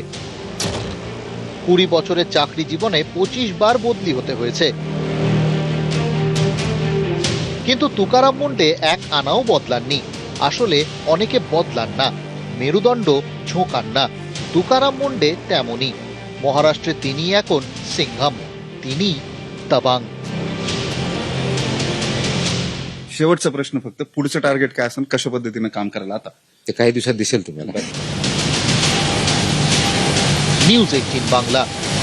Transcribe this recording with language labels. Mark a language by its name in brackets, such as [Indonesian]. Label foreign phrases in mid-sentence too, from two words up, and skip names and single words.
[Bangla] 20 বছরের চাকরি জীবনে 25 বার বদলি হতে হয়েছে, কিন্তু তুকারাম মুন্ডে এক আনাও বদলাননি। আসলে অনেকে বদলান না, মেরুদণ্ড ঝোঁকান না। তুকারাম মুন্ডে তেমনই। মহারাষ্ট্রে তিনি এখন সিংহাম, তিনি दबंग। [Marathi] शेवटचा प्रश्न फक्त, पुढचं टार्गेट काय असेल, कशा पद्धतीने काम करायला आता? ते काही दिवसात दिसेल तुम्हाला। न्यूज 18 बांग्ला।